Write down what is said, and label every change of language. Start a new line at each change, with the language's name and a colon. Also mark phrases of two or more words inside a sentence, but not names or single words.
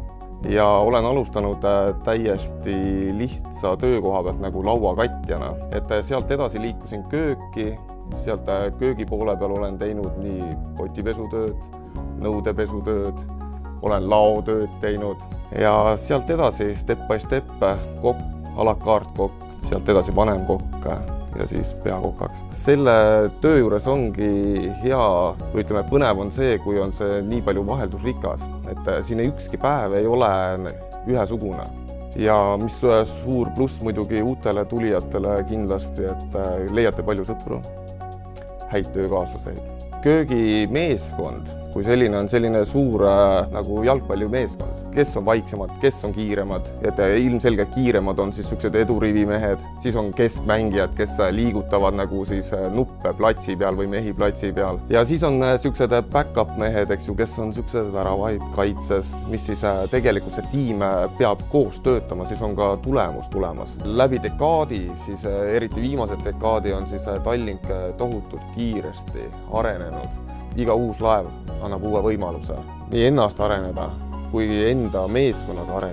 Estonian: Ja olen alustanud täiesti lihtsa töökoha pealt nagu lauakatjana. Et sealt edasi liikusin kööki, sealt köögi poole peal olen teinud nii potipesutööd, nõudepesutööd, olen laotööd teinud ja sealt edasi
English: step by step
Estonian: kokk,
French: a la carte
Estonian: kokk, sealt edasi vanemkokk ja siis peakokaks. Selle töö juures ongi hea, või ütleme, põnev on see, kui on see nii palju vaheldusrikas, et siin ükski päev ei ole ühesugune. Ja mis suur pluss muidugi uutele tulijatele kindlasti, et leiate palju sõpru, häid töökaaslaseid. Köögimeeskond, kui selline on selline suur nagu jalgpallimeeskond, kes on vaiksemad, kes on kiiremad, et ilmselgelt kiiremad on siis sellised edurivimehed, siis on keskmängijad, kes liigutavad nagu siis nuppe platsi peal või mehi platsi peal. Ja siis on sellised back-up mehed, eks ju, kes on sellised väravaid kaitses, mis siis tegelikult see tiim peab koos töötama, siis on ka tulemus tulemas. Läbi dekaadi, siis eriti viimased dekaadi on siis Tallink tohutult kiiresti arenenud. Iga uus laev annab uue võimaluse nii ennast areneda, kui enda meeskonnaga areneda.